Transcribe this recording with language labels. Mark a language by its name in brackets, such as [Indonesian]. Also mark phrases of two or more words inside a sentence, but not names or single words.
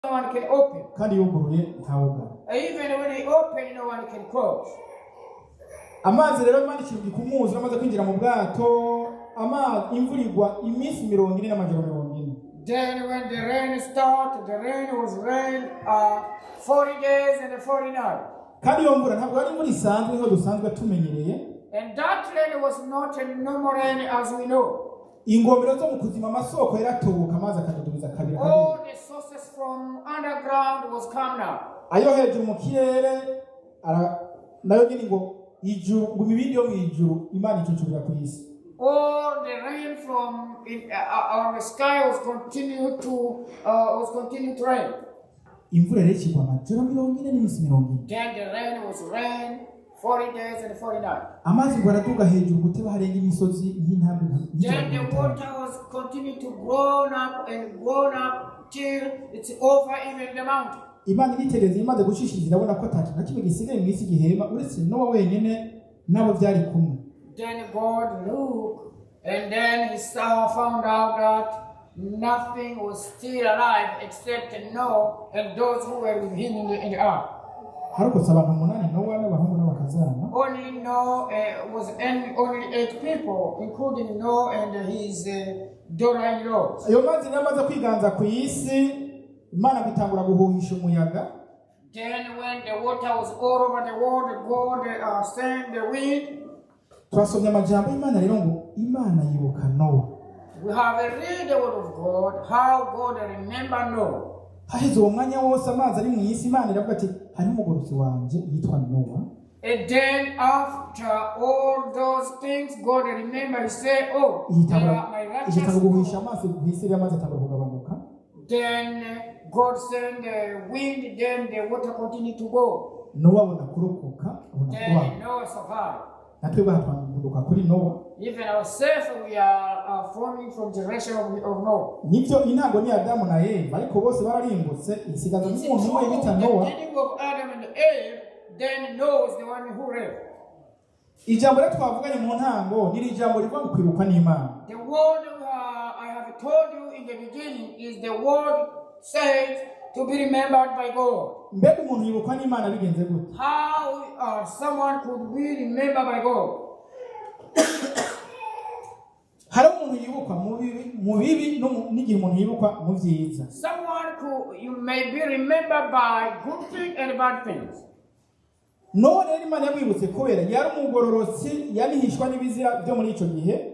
[English] no one can open. [Rundi] kandi yuguruye ntawugara. [English] Even when he opened, no one can close. [Rundi] Amazi rero Imana ikintu gikumuza amaze kwinjira mu bwato, imvura igwa iminsi 40 n'amajoro 40. [English] Then when the rain started, the rain was rain 40 days and 40 nights. [Rundi] Kandi iyo mvura ntabwo ari imvura isanzwe nko dusanzwe tumenyereye. [English] And that rain was not a normal rain as we know. [Rundi] Ingomero zo mu kuzima amasoko yaratoboka amazi akadudubiza kabiri. [English] All the sources from underground was come now. [Rundi] Ayo hejuru mu kirere nayo nyine ngo ijuru ngo imibindi yo mu ijuru Imana icucurira ku isi. [English] All the rain from on the sky was continued to rain. [Rundi] Imvura rero ikigwa amajoro 40 n'iminsi 40. [English] Then the rain was rain 40 days and 40 nights. [Rundi] Amazi ngo araduga hejuru guteba harenga imisozi y'intambwe. [English] Then the water was continued to grown up till it's over even the mountain. [Rundi] Imana iritegereza imaze gushishiriza irabona ko atatu na kimwe gisigaye mu isi gihema uretse Nowa wenyine nabo byari kumwe. [English] Then God looked and then he found out that nothing was still alive except Noah and those who were with him in the ark. [Rundi] Harokotse abantu 8 Nowa n'abahungu n'abakazana. [English] Only Noah was only 8 people, including Noah and his daughter-in-law. [Rundi] Ayo mazi namaze kwiganza ku isi Imana bitangura guhuhisha umuyaga. [English] Then when the water was all over the world, God sent the wind. [Rundi] Twasomye amajambo y'Imana rero ngo Imana yibuka Nowa. [English] We have read the word of God, how God remembered Noah. [Rundi] Haheze uwo mwanya wose amazi ari mu isi Imana iravuga ati hari umugorozi wanje yitwa Nowa. [English] And then after all those things, God remembered, he said, oh, my righteous people. Then God sent the wind, then the water continued to go. Then Noah survived. Even ourselves, we are forming from the generation of Noah. It's the beginning of Adam and Eve, then Noah is the one who lived. [Rundi] Ijambo rero twavuganye mu ntango ni ijambo riva mu kwibuka n'Imana. [English] The word I have told you in the beginning is the word said to be remembered by God. [Rundi] Mbega umuntu yibukwa n'Imana bigenze gute? [English] How someone could be remembered by God? [Rundi] Hari umuntu yibukwa mu bibi n'igihe umuntu yibukwa mu byiza. [English] Someone you may be remembered by good things and bad things. [Rundi] No rero Imana yamwibutse kubera yari umugororotsi yanihishwa n'ibizira byo muri ico gihe.